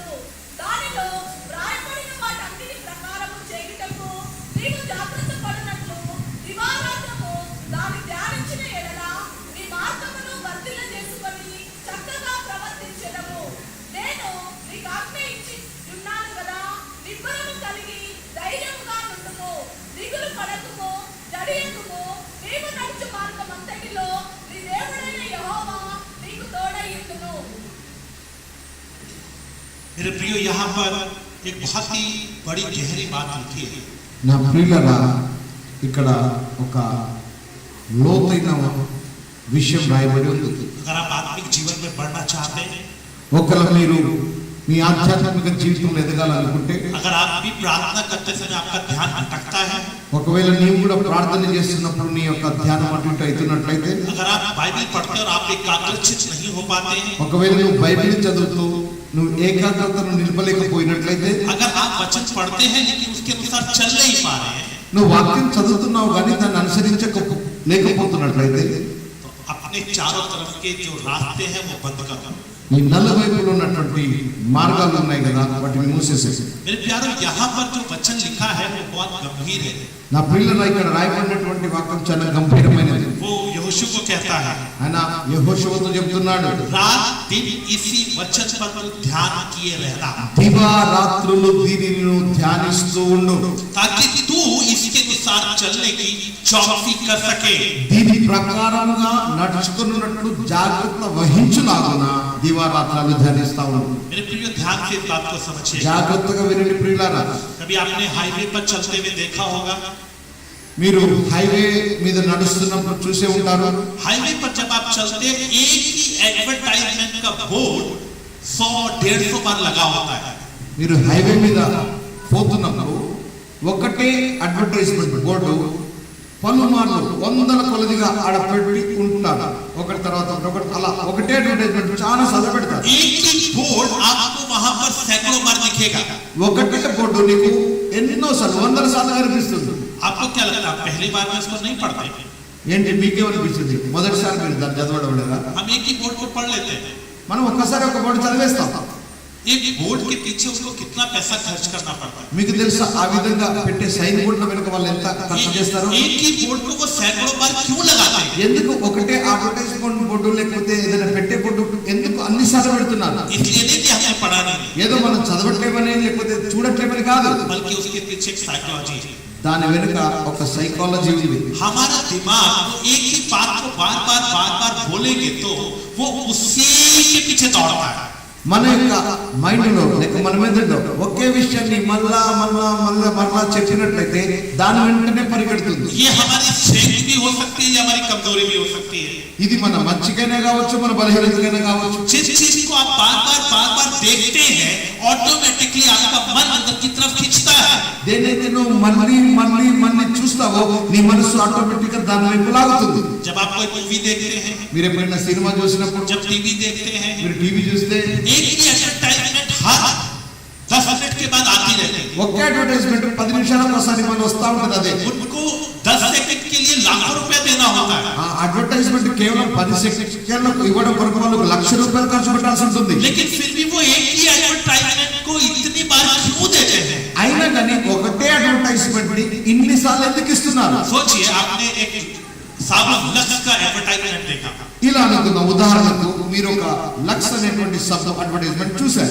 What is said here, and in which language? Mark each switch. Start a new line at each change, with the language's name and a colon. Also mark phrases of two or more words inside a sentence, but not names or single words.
Telugu: దానిలో వ్రాయబడిన వాటన్నిటి ప్రకారము చేయుటకు నీవు జాగ్రత్త పడినట్లు దివారాత్రము దాన్ని ధ్యానించిన ఎడల నీ మార్గమును వర్ధిల్ల చేసుకొని చక్కగా ప్రవర్తించెదవు. నేను నీకు ఆజ్ఞ ఇచ్చి ఉన్నాను కదా, నిబ్బరము కలిగి ధైర్యముగా నుండుము, దిగులు పడకుము, జడియకుము. నీవు నడుచు మార్గమంతటిలో నీ దేవుడైన యెహోవా నీకు తోడైయుండును.
Hindi: मेरे प्रियो, यहाँ पर एक बहुत ही बड़ी गहरी बात लिखी है।
Telugu: నా ప్రియులరా, ఇక్కడ ఒక లోతైన విషయం రాయబడి ఉంది.
Hindi: अगर आप आत्मिक जीवन में बढ़ना चाहते हैं,
Telugu: ఒకవేళ మీరు మీ ఆధ్యాత్మిక జీవితంలో ఎదగాలనుకుంటే,
Hindi: अगर आप भी प्रार्थना करते समय आपका ध्यान भटकता है,
Telugu: ఒకవేళ నీవు కూడా ప్రార్థన చేస్తున్నప్పుడు నీ యొక్క ధ్యానం అటు ఇటు అవుతున్నట్లయితే,
Hindi: अगर आप बाइबल पढ़ते और आप एकाग्रचित नहीं हो पाते हैं,
Telugu: ఒకవేళ నువ్వు బైబిల్ చదువుతూ నువ్వు ఏకాగ్రతను నిలపలేకపోయినట్లయితే,
Hindi: अगर आप वचन पढ़ते हैं लेकिन उसके अनुसार चल नहीं पा रहे हैं,
Telugu: నువ్వు వాక్యం చదువుతున్నావు కానీ దాన్ని అనుసరించలేకపోతున్నట్లయితే,
Hindi: तो अपने चारों तरफ के जो रास्ते हैं वो बंद कर दो।
Telugu: నీ నలువైపులో ఉన్నటువంటి మార్గాలు ఉన్నాయి కదా, వాటిని మూసేసేసి.
Hindi: मेरे प्यारों, यहाँ पर जो वचन लिखा है वो बहुत गंभीर है।
Telugu: నా పిల్లలు ఇక్కడ రాయబడినటువంటి వాక్యం చాలా గంభీరమైనది.
Hindi: वो यहोशू को कहता है,
Telugu: ఆయన యెహోషువతో చెప్తున్నాడు,
Hindi: रात दिन इसी वचन पर तू ध्यान किए रहना,
Telugu: దివారాత్రులు దీనిని నువ్వు ధ్యానిస్తూ ఉండు,
Hindi: ताकि तू इसके अनुसार चलने की चौकसी कर सके।
Telugu: దీని ప్రకారంగా నడుచుకున్నట్లు జాగ్రత్త వహించులాగున దివారాత్రాలు ధ్యానిస్తా ఉండు.
Hindi: मेरे प्रियो, ध्यान से इस बात को समझिए।
Telugu: జాగ్రత్తగా వినండి ప్రియులారా.
Hindi: कभी आपने हाईवे पर चलते हुए देखा होगा,
Telugu: మీరు హైవే మీద నడుస్తున్నప్పుడు చూసే ఉంటారు.
Hindi: हाईवे पर जब आप चलते हैं एक ही एडवर्टाइजमेंट का बोर्ड 100-150 बार लगा होता है।
Telugu: మీరు హైవే మీద పోతున్నప్పుడు ఒకటే అడ్వర్టైజ్మెంట్ బోర్డు పలుమార్లు వందల కొలదిగా ఆడ పెట్టి ఉంటారు. ఒకటి తర్వాత ఒకటి, అలా ఒకటే అడ్వర్టైజ్మెంట్ చాలా సార్లు పెడతారు.
Hindi: एक ही बोर्ड आपको वहां पर सैकड़ों बार दिखेगा।
Telugu: ఒకటే బోర్డు నీకు ఎన్నో సార్లు, వందల సార్లు కనిపిస్తుంది.
Hindi: आपको क्या लगता है, आप पहली बार में इसको नहीं पढ़ते?
Telugu: ఏంటి మీకేమనిపిస్తుంది? మొదటిసారి మీరు దాన్ని చదవడం లేదా?
Hindi: हम एक ही बोर्ड को पढ़ लेते हैं।
Telugu: మనం ఒక్కసారి ఒక బోర్డు చదివేస్తాం.
Hindi: एक बोर्ड के पीछे उसको कितना पैसा खर्च करना पड़ता है।
Telugu: మీకు తెలుసా ఆ విధంగా పెట్టే సైన్ బోర్డుల వెనుక వాళ్ళు ఎంత ఖర్చు చేస్తారు?
Hindi: एक ही बोर्ड को वो सैकड़ों बार क्यों लगाते हैं?
Telugu: ఎందుకు ఒకటే అడ్వర్టైజ్మెంట్ బోర్డు లేకపోతే ఏదైనా పెట్టే బోర్డు ఎందుకు అన్ని సార్లు పెడుతున్నారు?
Hindi: इसलिए नहीं कि हमें पढ़ा नहीं,
Telugu: ఏదో మనం చదవట్లేమని లేకపోతే చూడట్లేమని కాదు,
Hindi: बल्कि उसके पीछे एक साइकोलॉजी है।
Telugu: దాని వెనుక ఒక సైకాలజీ ఉంది.
Hindi: हमारा दिमाग तो एक ही बात को बार बार बोलेंगे तो वो उसी के पीछे दौड़ता है।
Telugu: మన యొక్క మైండ్ లో లేక మన మెదడులో ఒకే విషయాన్ని మళ్ళా చెప్పినట్లయితే దాని వెంటనే పరిగెడుతుంది.
Hindi: ये हमारी स्ट्रेंथ भी हो सकती है या हमारी कमजोरी भी हो सकती है।
Telugu: ఇది మన మంచికైనా కావచ్చు, మన బలహీనతకైనా కావచ్చు.
Hindi: जिस चीज को आप बार बार देखते हैं, ऑटोमेटिकली आपका मन अंदर की तरफ खींचता है।
Telugu: దేనైతే నువ్వు మళ్ళీ చూస్తావో నీ మనసు ఆటోమేటిక్ గా దాని వైపు లాగుతుంది.
Hindi: जब आप कोई मूवी देखते हैं,
Telugu: మీరు ఎప్పుడైనా సినిమా చూసినప్పుడు,
Hindi: जब टीवी देखते हैं,
Telugu: మీరు టీవీ చూస్తే
Hindi: एक ही एडवर्टाइजमेंट हर 10 मिनट के बाद आती रहती है।
Telugu: ఒకే అడ్వర్టైజ్మెంట్ 10 నిమిషాలకు ఒకసారి మనం వస్తా ఉంటుంది. అదే
Hindi: उनको 10 सेकंड के लिए लाखों रुपया देना होता है,
Telugu: ఆ అడ్వర్టైజ్మెంట్ కేవలం 10 సెకండ్లకు ఇవ్వడం కొరకు వాళ్ళకు ₹1,00,000 ఖర్చు పెట్టాల్సి ఉంటుంది.
Hindi: लेकिन फिर भी वो एक ही एडवर्टाइजमेंट को इतनी बार क्यों देते हैं?
Telugu: అయినా కానీ ఒకటే అడ్వర్టైజ్మెంట్ ని ఇన్ని సార్లు ఎందుకు ఇస్తున్నారు?
Hindi: सोचिए, आपने एक साबुन लक्स का एडवर्टाइजमेंट देखा,
Telugu: ఇలా అనుకున్న ఉదాహరణకు మీరు ఒక లక్స్ అనేటువంటి శబ్దం అడ్వర్టైజ్మెంట్ చూశారు.